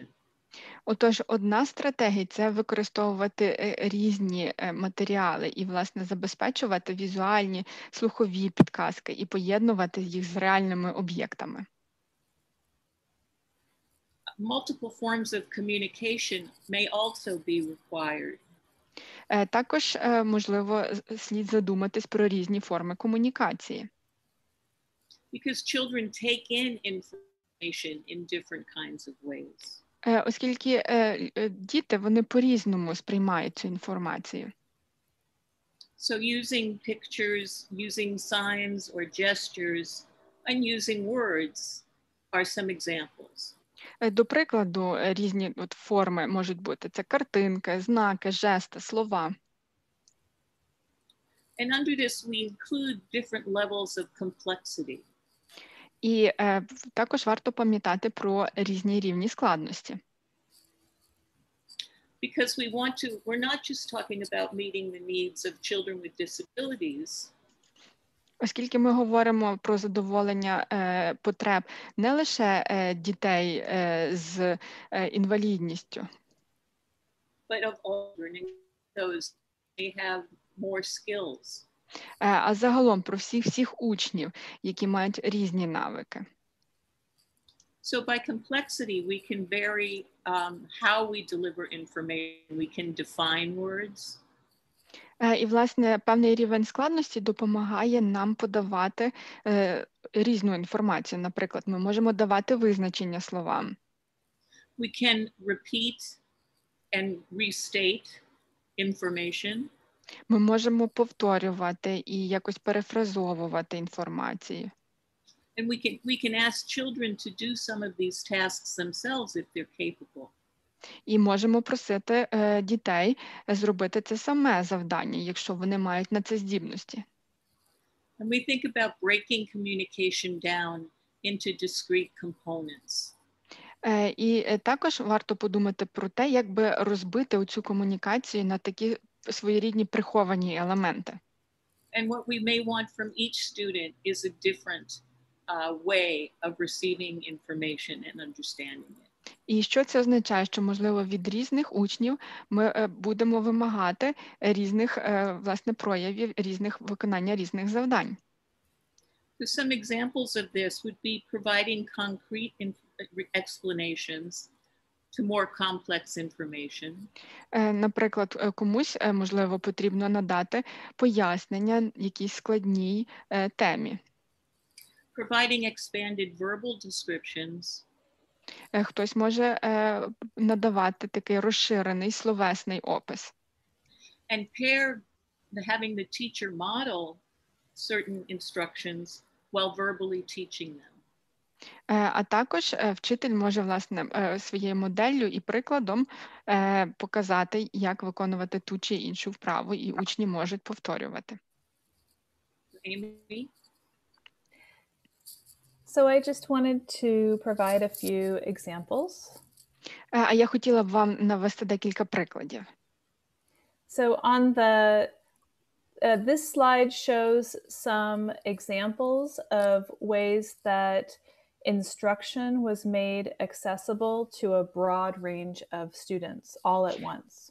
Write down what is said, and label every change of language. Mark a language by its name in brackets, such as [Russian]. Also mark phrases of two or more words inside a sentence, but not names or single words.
[Ukrainian] Отож, одна з стратегій – це використовувати різні матеріали і, власне, забезпечувати візуальні, слухові підказки і поєднувати їх з реальними об'єктами. [English] Multiple forms of communication may also be required. [Ukrainian] Також, можливо, слід задуматись про різні форми комунікації. [English] Because children take in information in different kinds of ways. [Ukrainian] Оскільки діти, вони по-різному сприймають цю інформацію. [English] So using pictures, using signs or gestures, and using words are some examples. [Ukrainian] До прикладу, різні форми можуть бути. Це картинки, знаки, жести, слова. [English] And under this we include different levels of complexity. [Ukrainian] І також варто пам'ятати про різні рівні складності. [English] Because we're not just talking about meeting the needs of children with disabilities. [Ukrainian] Оскільки ми говоримо про задоволення потреб не лише дітей з інвалідністю, [English] But of all learning those may have more skills. [Ukrainian] А загалом про всіх учнів, які мають різні навики. [English] So by complexity, we can vary how we deliver information. We can define words. [Ukrainian] І, власне, певний рівень складності допомагає нам подавати різну інформацію. Наприклад, ми можемо давати визначення словам. [English] We can repeat and restate information. [Ukrainian] Ми можемо повторювати і якось перефразовувати інформацію. [English] And we can ask children to do some of these tasks themselves if they're capable. [Ukrainian] І можемо просити дітей зробити це саме завдання, якщо вони мають на це здібності. [English] And we think about breaking communication down into discrete components. [Ukrainian] І також варто подумати про те, як би розбити оцю комунікацію на такі своєрідні приховані елементи. [English] And what we may want from each student is a different way of receiving information and understanding it. [Ukrainian] І що це означає? Що, можливо, від різних учнів ми будемо вимагати різних, власне, проявів, різних виконання різних завдань. [English] So some examples of this would be providing concrete explanations to more complex information. [Ukrainian] Наприклад, комусь, можливо, потрібно надати пояснення якійсь складній темі. [English] Providing expanded verbal descriptions. [Ukrainian] Хтось може надавати такий розширений словесний опис. [English] And pair having the teacher model certain instructions while verbally teaching them. [Ukrainian] А також вчитель може, власне, своєю моделлю і прикладом показати, як виконувати ту чи іншу вправу, і учні можуть повторювати. [English] Amy? So I just wanted to provide a few examples. [Ukrainian] А я хотіла б вам навести декілька прикладів. [English] So on this slide shows some examples of ways that instruction was made accessible to a broad range of students all at once.